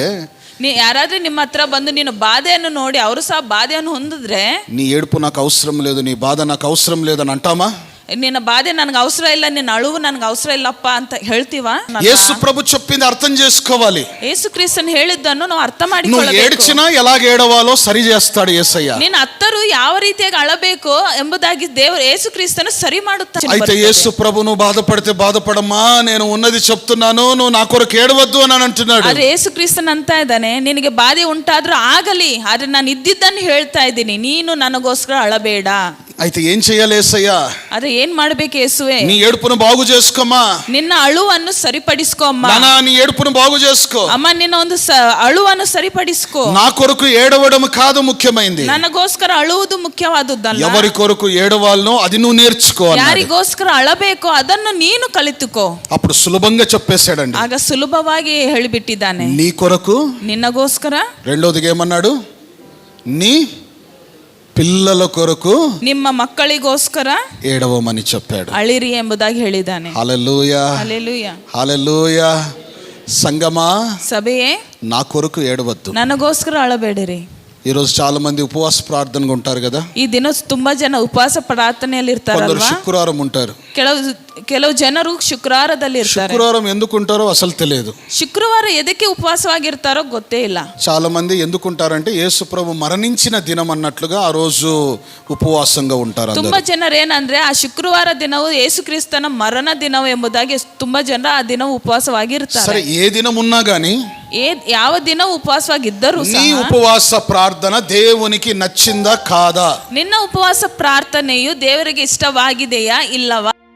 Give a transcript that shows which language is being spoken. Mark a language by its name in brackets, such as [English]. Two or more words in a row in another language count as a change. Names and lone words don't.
[Kannada] ಯಾರಾದ್ರೂ ನಿಮ್ಮ ಹತ್ರ ಬಂದು ನಿನ್ನ ಬಾಧೆಯನ್ನು ನೋಡಿ ಅವರು ಸಹ ಬಾಧೆಯನ್ನು ಹೊಂದಿದ್ರೆ, [Telugu] నీ ఏడుపు నాకు అవసరం లేదు, నీ బాధ నాకు అవసరం లేదు అని అంటామా? [Kannada] ನಿನ್ನ ಬಾಧೆ ನನಗೆ ಅವಸರ ಇಲ್ಲ, ನಿನ್ನ ಅಳುವು ನನಗೆ ಅವಸರ ಇಲ್ಲಪ್ಪ ಅಂತ ಹೇಳ್ತೀವಾ? [Telugu] యేసు ప్రభు చెప్పింది అర్థం చేసుకోవాలి. [Kannada] ಯೇಸು ಕ್ರಿಸ್ತನ್ ಹೇಳಿದ್ದನ್ನು ನಾವು ಅರ್ಥ [Telugu] నువ్వు [Kannada] ಮಾಡಿಕೊಳ್ಳಬೇಕು. [Telugu] ఏడ్చినా ఎలాగ ఏడవాలో సరి చేస్తాడు యేసయ్య. [Kannada] ನಿನ್ನ ಅತ್ತರು ಯಾವ ರೀತಿಯಾಗಿ ಅಳಬೇಕು ಎಂಬುದಾಗಿ ದೇವರು ಯೇಸು ಕ್ರಿಸ್ತನು ಸರಿ ಮಾಡುತ್ತಾನೆ. [Telugu] అయితే యేసు ప్రభు నువ్వు బాధపడితే బాధపడమ్మా, నేను ఉన్నది చెప్తున్నాను, నువ్వు నా కొరకు ఏడవద్దు అని అంటున్నాడు. [Kannada] ಆದ್ರೆ ಯೇಸು ಕ್ರಿಸ್ತನ್ ಅಂತ ಇದ್ದಾನೆ, ನಿನಗೆ ಬಾಧೆ ಉಂಟಾದ್ರೂ ಆಗಲಿ, ಆದ್ರೆ ನಾನು ಇದ್ದಿದ್ದನ್ನು ಹೇಳ್ತಾ ಇದ್ದೀನಿ, ನೀನು ನನಗೋಸ್ಕರ ಅಳಬೇಡ. [Telugu] అయితే ఏం చేయాలి యేసయ్య? [Kannada] ಆದ್ರೆ ಏನ್ ಮಾಡ್ಬೇಕು ಯೇಸುವೆ? [Telugu] నీ ఏడుపును బాగు చేసుకోమా. [Kannada] ನಿನ್ನ ಅಳುವನ್ನು ಸರಿಪಡಿಸ್ಕೋ ಅಮ್ಮ. [Telugu] నానా నీ ఏడుపును బాగు చేసుకో. [Kannada] ಅಮ್ಮ ನಿನ್ನ ಒಂದು ಅಳುವನ್ನು ಸರಿಪಡಿಸ್ಕೋ. [Telugu] నా కొరకు ఏడవడం కాదు ముఖ్యమైనది, [Kannada] ನನಗೋಸ್ಕರ ಅಳುವುದು ಮುಖ್ಯವಾದದ್ದಲ್ಲ. [Telugu] ఎవరి కొరకు ఏడవాలనో అది నువ్వు నేర్చుకో అన్నాడు. [Kannada] ಯಾರಿಗೋಸ್ಕರ ಅಳಬೇಕೋ ಅದನ್ನು ನೀನು ಕಲಿತುಕೋ. [Telugu] అప్పుడు సులభంగా చెప్పేశాడండి. [Kannada] ಆಗ ಸುಲಭವಾಗಿ ಹೇಳಿಬಿಟ್ಟಿದ್ದಾನೆ, [Telugu] నీ కొరకు. [Kannada] ನಿನ್ನಗೋಸ್ಕರ. [Telugu] రెండోదిగా ఏమన్నాడు? నీ పిల్లల కొరకు, [Kannada] ನಿಮ್ಮ ಮಕ್ಕಳಿಗೋಸ್ಕರ [Telugu] ఏడవమని చెప్పాడు. [Kannada] ಅಳಿರಿ ಎಂಬುದಾಗಿ ಹೇಳಿದ್ದಾನೆ. [Telugu] హల్లెలూయా, [Kannada] ಹಲ್ಲೆಲೂಯಾ. [Telugu] హల్లెలూయా. సంగమా, [Kannada] ಸಭೆಯೇ, [Telugu] నా కొరకు ఏడవద్దు. [Kannada] ನನಗೋಸ್ಕರ ಅಳಬೇಡಿರಿ. [Telugu] ఈరోజు చాలా మంది ఉపవాస ప్రార్థనగా ఉంటారు కదా. [Kannada] ಈ ದಿನ ತುಂಬಾ ಜನ ಉಪವಾಸ ಪ್ರಾರ್ಥನೆಯಲ್ಲಿ [Telugu] కొందరు [Kannada] ಇರ್ತಾರಲ್ವಾ? [Telugu] శుక్రవారం ఉంటారు. [Kannada] ಕೆಲವು ಜನರು ಶುಕ್ರವಾರದಲ್ಲಿ ಇರ್ತಾರೆ. [Telugu] శుక్రవారం ఎందుకు ఉంటారో అసలు తెలియదు. [Kannada] ಶುಕ್ರವಾರ ಎದಕ್ಕೆ ಉಪವಾಸವಾಗಿರ್ತಾರೋ ಗೊತ್ತೇ ಇಲ್ಲ. [Telugu] చాలా మంది ఎందుకుంటారంటే యేసు ప్రభు మరణించిన దినం అన్నట్లుగా ఆ రోజు ఉపవాసంగా ఉంటారు. [Kannada] ತುಂಬಾ ಜನರು ಏನಂದ್ರೆ ಆ ಶುಕ್ರವಾರ ದಿನವು ಯೇಸು ಕ್ರಿಸ್ತನ ಮರಣ ದಿನವು ಎಂಬುದಾಗಿ ತುಂಬಾ ಜನ ಆ ದಿನ ಉಪವಾಸವಾಗಿರ್ತಾರೆ. [Telugu] సరే, ఏ దినం ఉన్నా గానీ [Kannada] ಯಾವ ದಿನ ಉಪವಾಸವಾಗಿದ್ದರೂ [Telugu] నీ ఉపవాస ప్రార్థన దేవునికి నచ్చిందా కాదా? [Kannada] ನಿನ್ನ ಉಪವಾಸ ಪ್ರಾರ್ಥನೆಯು ದೇವರಿಗೆ ಇಷ್ಟವಾಗಿದೆಯಾ ಇಲ್ಲವಾ?